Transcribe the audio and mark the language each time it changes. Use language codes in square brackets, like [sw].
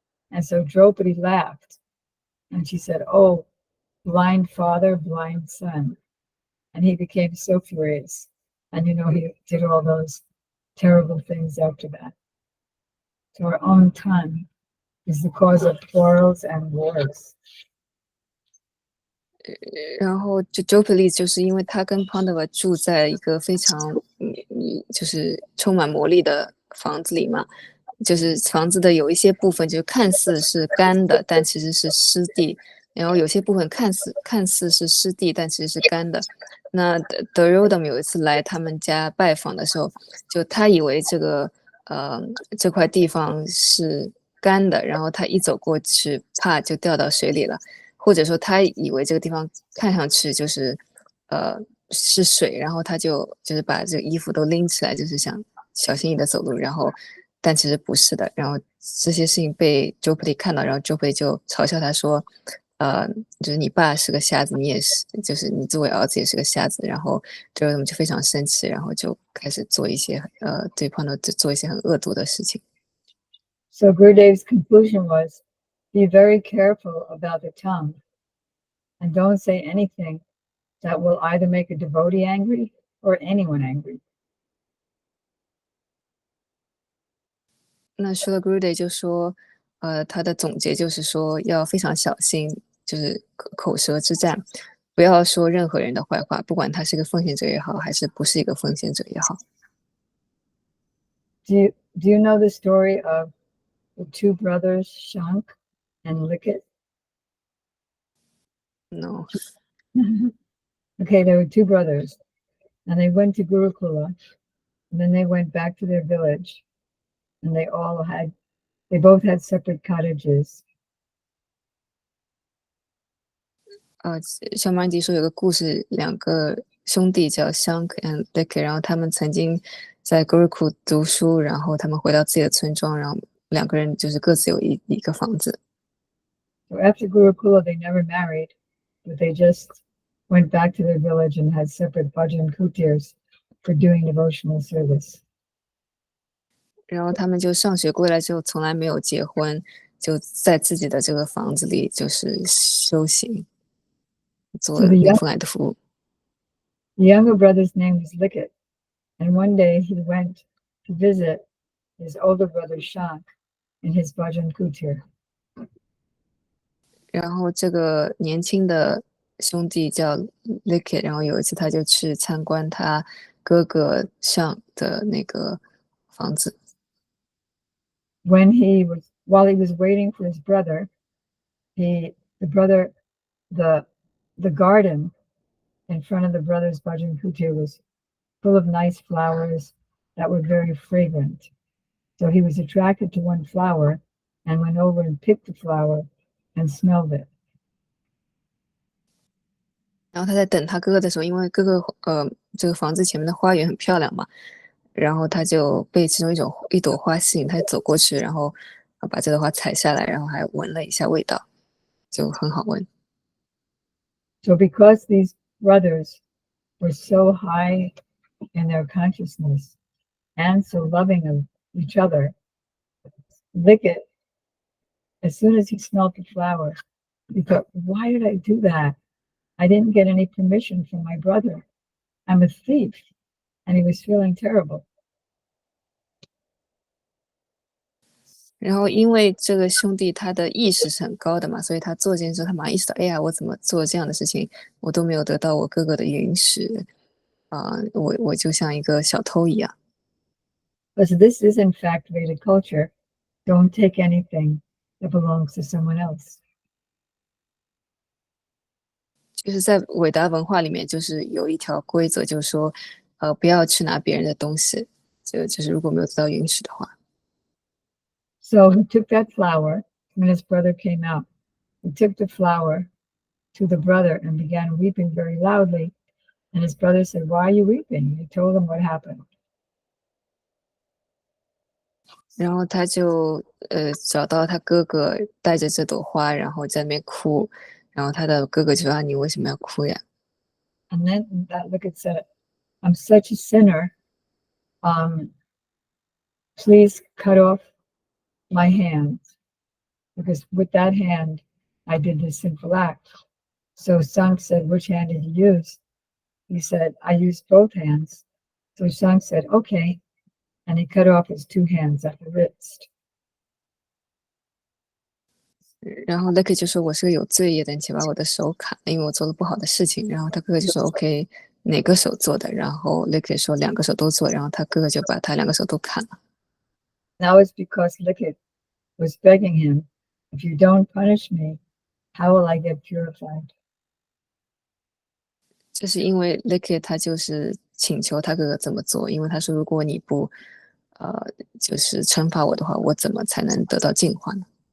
[en] And so Draupadi laughed, and she said, "Oh, blind father, blind son." And he became so furious. And, he did all those terrible things after that. So our own tongue is the cause of quarrels and wars. [zh] 然后就 Jopali 就是因为他跟 Pandava 住在一个非常就是充满魔力的房子里嘛，就是房子的有一些部分就看似是干的，但其实是湿地，然后有些部分看似是湿地，但其实是干的。那 Duryodhana 有一次来他们家拜访的时候，就他以为这块地方是干的，然后他一走过去，怕就掉到水里了。或者说他以为这个地方看上去就是是水，然后他就是把这个衣服都拎起来，就是想小心翼翼的走路，然后但其实不是的，然后这些事情被 Jopali 看到，然后 Jopali 就嘲笑他说，就是你爸是个瞎子，你也是，就是你作为儿子也是个瞎子，然后就我们就非常生气，然后就开始做一些对方的做一些很恶毒的事情。 [en] So Gurudev's conclusion was, be very careful about the tongue, and don't say anything that will either make a devotee angry or anyone angry. [zh] 那说了 Grude 就说，他的总结就是说要非常小心，就是口舌之战，不要说任何人的坏话，不管他是个奉献者也好，还是不是一个奉献者也好。 [en] Do you know the story of the two brothers Shank and Likit? No， Okay, there were two brothers, and they went to Gurukula, and then they went back to their village, and they both had separate cottages. [zh] 小马迪说有个故事，两个兄弟叫 Shank and Lick，然后他们曾经在 Gurukul 读书，然后他们回到自己的村庄，然后两个人就是各自有一个房子。 [en] So after Gurukula, they never married, but they just went back to their village and had separate bhajan kutirs for doing devotional service. [zh] 然后他们就上学归来之后，从来没有结婚，就在自己的这个房子里就是修行，做 [en] So [zh] 灵父来的服务。 [en] the younger brother's name was Likit, and one day he went to visit his older brother Shank in his bhajan kutir. [zh] 然后这个年轻的兄弟叫 Lickit，然后有一次他就去参观他哥哥上的那个房子。 [en] While he was waiting for his brother, the brother the garden in front of the brother's bhajan kutir was full of nice flowers that were very fragrant. So he was attracted to one flower and went over and picked the flower and smelled it. [zh] 然后他在等他哥哥的时候，因为哥哥这个房子前面的花园很漂亮嘛，然后他就被其中一朵花吸引，他就走过去，然后把这朵花采下来，然后还闻了一下味道，就很好闻。 [en] So because these brothers were so high in their consciousness and so loving of each other, Lickett, as soon as he smelled the flower, he thought, why did I do that? I didn't get any permission from my brother. I'm a thief. And he was feeling terrible. [zh] 然后因为这个兄弟他的意识是很高的嘛，所以他做这件事，他马上意识到，哎呀，我怎么做这样的事情，我都没有得到我哥哥的允许我就像一个小偷一样。 [en] But this is in fact Vedic culture. Don't take anything that belongs to someone else. [zh] 就是在伟达文化里面，就是有一条规则，就是说，不要去拿别人的东西，就是如果没有得到允许的话。 [en] So he took that flower when his brother came out. He took the flower to the brother and began weeping very loudly. And his brother said, why are you weeping? He told him what happened. [zh] 然后他就找到他哥哥带着这朵花，然后在那边哭，然后他的哥哥就说啊，你为什么要哭呀？ [en] And then that Lickett said, I'm such a sinner. Please cut off my hands, because with that hand I did this sinful act. So Sang said, which hand did you use? He said, I used both hands. So Sang said, okay. And he cut off his two hands at the wrist. [zh] 然后 Lucky 就说我是个有罪业的，请把我的手砍了，因为我做了不好的事情。然后他哥哥就说 OK，哪个手做的？然后 Lucky 说两个手都做，然后他哥哥就把他两个手都砍了。 [en] Now it's because Lickett was begging him, if you don't punish me, how will I get purified? [zh] 这是因为 Lucky 他就是请求他哥哥这么做，因为他说如果你不就是惩罚我的话，我怎么才能得到净化呢？